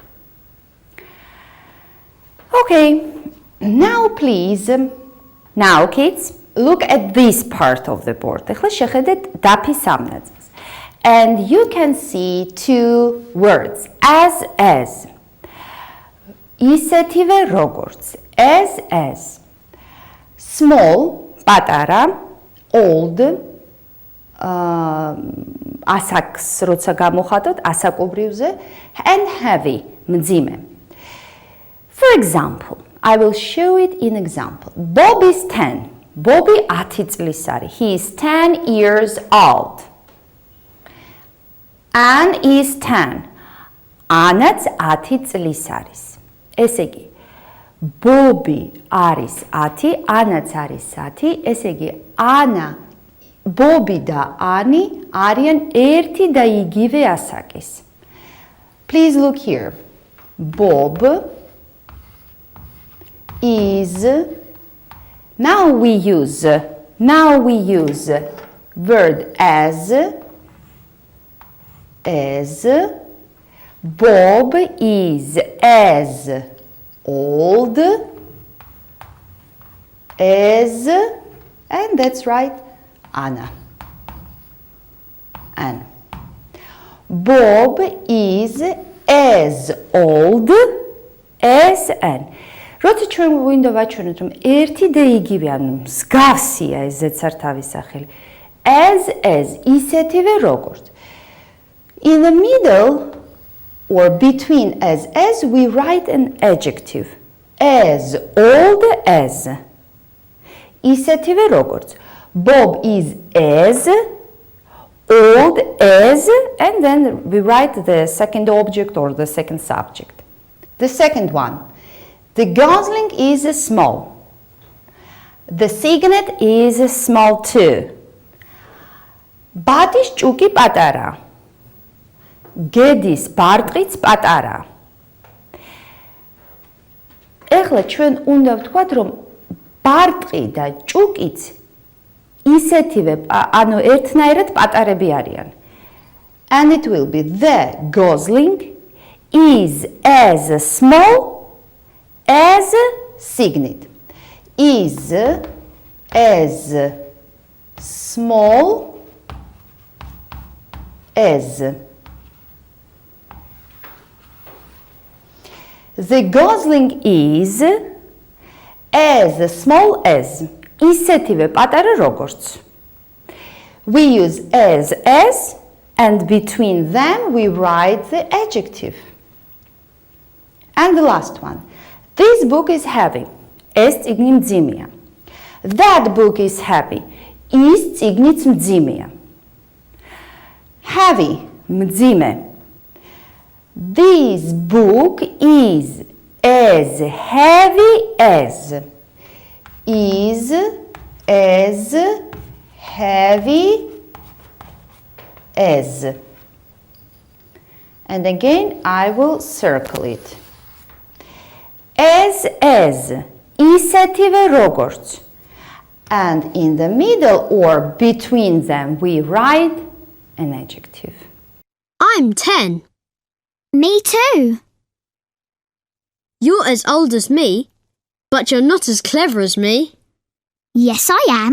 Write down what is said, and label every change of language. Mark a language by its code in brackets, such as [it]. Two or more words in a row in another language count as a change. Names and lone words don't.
[en] Okay, now please, now kids, look at this part of the board. And you can see two words, as. [ka] ისეთივე როგორც, [en] as. Small, [ka] პატარა, old, ასაკს როცა გამოხატოთ, ასაკობრივზე, [en] and heavy, მძიმე. For example, I will show it in example. Bob is 10. Bobby 10 [ka] წლის არის. [en] He is 10 years old. Anne is 10. [ka] Anna's 10 წლის არის. ესე იგი, Bobby არის 10, Anna's არის 10, ესე იგი, Anna, Bobby და Annie არიან ერთი და იგივე ასაკის. [en] Please look here. Bob is, now we use word as. Bob is as old as, and that's right, Anna. Anne. Bob is as old as Anne. [ka] როცა ჩვენ გვინდა ვაჩვენოთ, რომ ერთი და იგივე, ანუ მსგავსია ეს ზედსართავის სახელი. [en] As, [ka] ისეთივე როგორც. [en] In the middle or between as, we write an adjective. As old as. [ka] ისეთივე როგორც. [en] Bob is as old as, and then we write the second object or the second subject. The second one. The gosling is small. The cygnet is small too. [ka] ბადის ჭუკი პატარა. გედის ბარტყიც პატარა. ეხლა ჩვენ უნდა ვთქვათ, რომ ბარტყი და ჭუკიც ისეთივე, ანუ ერთნაირად პატარები არიან. [en] And it will be the gosling is as small as cygnet. Is as small as. The gosling is as small as. [ka] ისეთივე პატარა როგორც. [en] We use as and between them we write the adjective. And the last one. This book is heavy. [ka] ეს წიგნი მძიმეა. [en] That book is heavy. [ka] ის წიგნიც მძიმეა. Heavy, მძიმე. [en] This book is as heavy as. Is as heavy as. And again I will circle it. As, [ka] ისეთივე როგორც. [en] And in the middle or between them we write an adjective. I'm 10. Me too. You're as old as me, but you're not as clever as me. Yes, I am.